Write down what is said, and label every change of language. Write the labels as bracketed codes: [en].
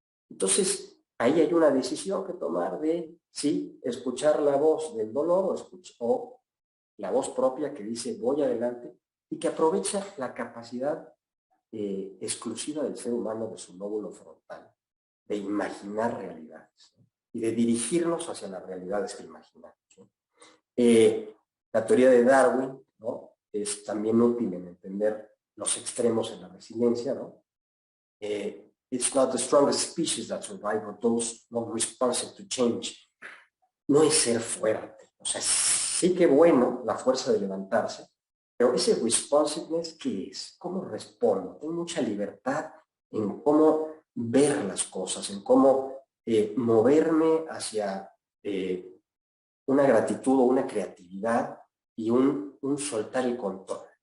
[es] Entonces, ahí hay una decisión que tomar de, sí, escuchar la voz del dolor o la voz propia que dice, voy adelante, y que aprovecha la capacidad exclusiva del ser humano de su lóbulo frontal, de imaginar realidades, ¿no? Y de dirigirnos hacia las realidades que imaginamos, ¿no? La teoría de Darwin, ¿no?, es también útil en entender los extremos en la resiliencia, ¿no? [en] It's not the strongest species that survive, or those not responsive to change. [es] No es ser fuerte, o sea, sí que bueno la fuerza de levantarse, pero ese responsiveness, ¿qué es? ¿Cómo respondo? Tengo mucha libertad en cómo ver las cosas, en cómo moverme hacia una gratitud o una creatividad y un soltar el control.